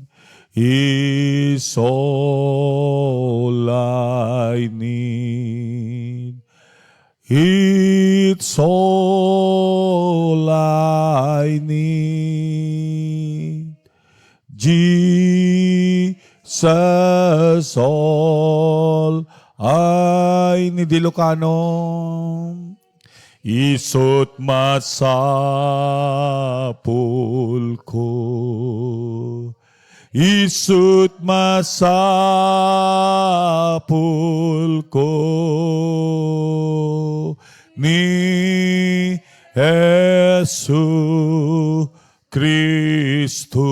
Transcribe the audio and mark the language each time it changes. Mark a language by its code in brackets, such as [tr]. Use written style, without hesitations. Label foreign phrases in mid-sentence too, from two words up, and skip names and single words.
[en] He's all I need. It's all I need. Jesus, all I need. Ilocano. [ilo] Isut masapul ko. Isut masapul ko ni Jesu Kristo.